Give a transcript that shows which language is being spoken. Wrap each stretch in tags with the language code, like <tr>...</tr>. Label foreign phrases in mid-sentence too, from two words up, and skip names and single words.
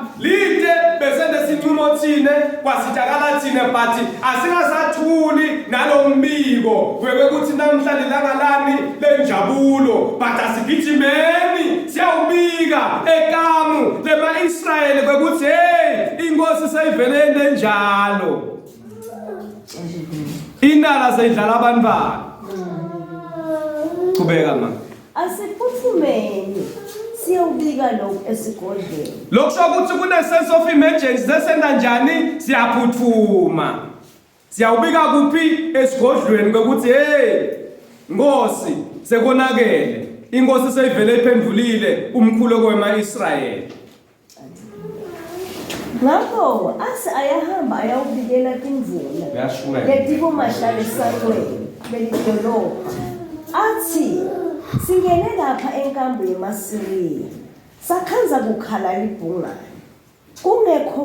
<ss>lide besende sinqumo thine kwasitakala thine but asingasathuli nalombiko kwekuthi namhla lilangalani lenjabulo but asigijimeni siyawubika ekamu lema-Israyeli kwekuthi inkosi seyivele njalo indala seyidlala abantwana qhubeka ma asiphuthumeni siyobika lokho esigodlweni lokusho ukuthi kune</ss> <en>sense of emergency</en> <ss>sesenda njani siyaphuthuma siyawubika kuphi esigodlweni ukuthi Nkosi sekonakele inkosi seyivele iphendulile umkhulo kwema-Israyeli ngakho ayahamba ayawubikela timvula letikumahlala esakweni belidolobha athi singene lapha enkambo yemaSiriya sakhanza kukhala libhungane kungekho</ss>